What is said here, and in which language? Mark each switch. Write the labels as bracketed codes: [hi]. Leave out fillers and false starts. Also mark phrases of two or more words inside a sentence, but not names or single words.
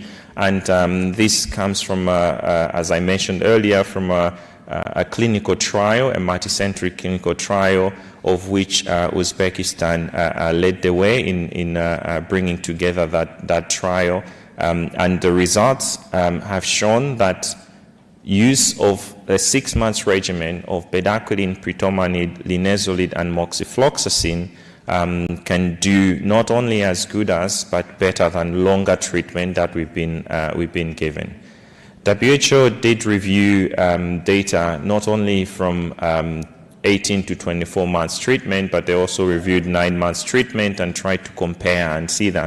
[en] And this comes from, as I mentioned earlier, from a clinical trial, a multicentric clinical trial, of which Uzbekistan led the way in bringing together that trial. And the results have shown that use of a 6-month regimen of bedaquiline, pritomanid, linezolid, and moxifloxacin can do not only as good as, but better than longer treatment that we've been given. WHO did review data not only from 18 to 24 months treatment, but they also reviewed 9 months treatment and tried to compare and see that.